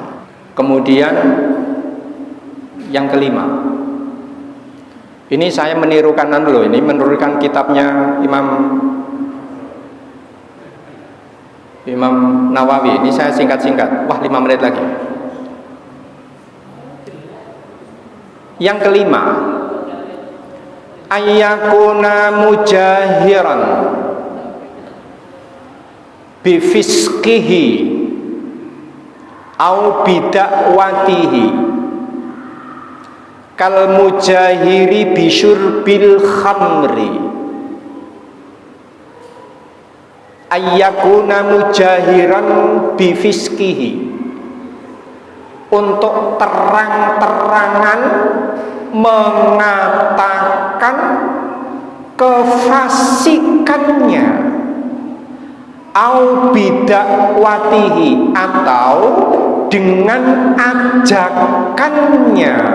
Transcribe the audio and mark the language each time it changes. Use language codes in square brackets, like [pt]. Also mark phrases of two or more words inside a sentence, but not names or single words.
[id] Kemudian yang kelima, ini saya menirukan dulu, ini menirukan kitabnya Imam Nawawi. Ini saya singkat-singkat. Wah, 5 menit lagi. Yang kelima, [ar] أن يكون مجاهرا بفسقه أو بدعوته كالمجاهر بشرب الخمر. أن يكون مجاهرا بفسقه, [id] untuk terang-terangan mengatakan kefasikannya, [ar] أو بدعوته, [id] atau dengan ajakannya.